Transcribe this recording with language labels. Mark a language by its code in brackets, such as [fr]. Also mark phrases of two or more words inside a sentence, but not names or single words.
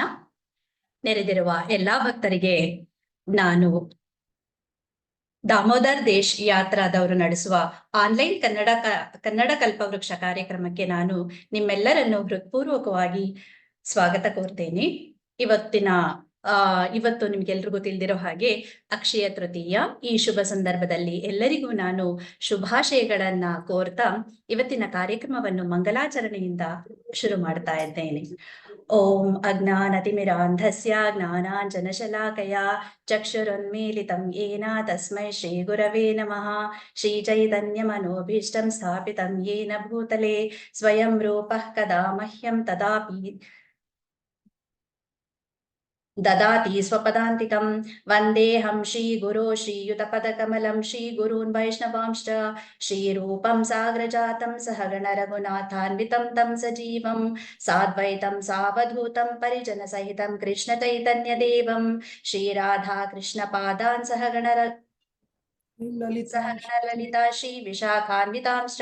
[kn] ನೆರೆದಿರುವ ಎಲ್ಲಾ ಭಕ್ತರಿಗೆ ನಾನು ದಾಮೋದರ್ ದೇಶ್ ಯಾತ್ರಾದವರು ನಡೆಸುವ ಆನ್ಲೈನ್ ಕನ್ನಡ ಕಲ್ಪವೃಕ್ಷ ಕಾರ್ಯಕ್ರಮಕ್ಕೆ ನಾನು ನಿಮ್ಮೆಲ್ಲರನ್ನು ಹೃತ್ಪೂರ್ವಕವಾಗಿ ಸ್ವಾಗತ ಕೋರ್ತೇನೆ. ಇವತ್ತು ನಿಮ್ಗೆಲ್ರಿಗೂ ತಿಳಿದಿರೋ ಹಾಗೆ ಅಕ್ಷಯ ತೃತೀಯ. ಈ ಶುಭ ಸಂದರ್ಭದಲ್ಲಿ ಎಲ್ಲರಿಗೂ ನಾನು ಶುಭಾಶಯಗಳನ್ನ ಕೋರ್ತಾ ಇವತ್ತಿನ ಕಾರ್ಯಕ್ರಮವನ್ನು ಮಂಗಲಾಚರಣೆಯಿಂದ ಶುರು ಮಾಡ್ತಾ ಇದ್ದೇನೆ. [sa] ಓಂ ಅಜ್ಞಾನತಿಮಿರಾಂಧಸ್ಯ ಜ್ಞಾನಾಂಜನಶಲಾಕಯಾ ಚಕ್ಷುರುನ್ಮೀಲಿತಂ ಯೇನ ತಸ್ಮೈ ಶ್ರೀ ಗುರವೇ ನಮಃ. ಶ್ರೀ ಚೈತನ್ಯ ಮನೋಭೀಷ್ಟಂ ಸ್ಥಾಪಿತಂ ಯೇನ ಭೂತಲೆ ಸ್ವಯಂ ರೂಪಃ ಕದಾ ಮಹ್ಯಂ ದದಾತಿ ಸ್ವಪದಾಂತಿಕಂ. ವಂದೇಹಂ ಶ್ರೀ ಗುರೋ ಶ್ರೀಯುತಪದಕಮಲಂ ಶ್ರೀ ಗುರೂನ್ ವೈಷ್ಣವಾಂಶ್ಚ ಶ್ರೀರೂಪಂ ಸಾಗ್ರಜಾತಂ ಸಹಗಣ ರಘುನಾಥಾನ್ವಿತಂ ತಂ ಸಜೀವಂ ಸಾದ್ವೈತಂ ಸಾವಧೂತಂ ಪರಿಜನ ಸಹಿತಂ ಕೃಷ್ಣ ಚೈತನ್ಯ ದೇವಂ ಶ್ರೀರಾಧಾ ಕೃಷ್ಣ ಪಾದಾನ್ ಸಹಗಣ ಲಲಿತಾ ಶ್ರೀ ವಿಶಾಖಾನ್ವಿತಾಂಶ್ಚ.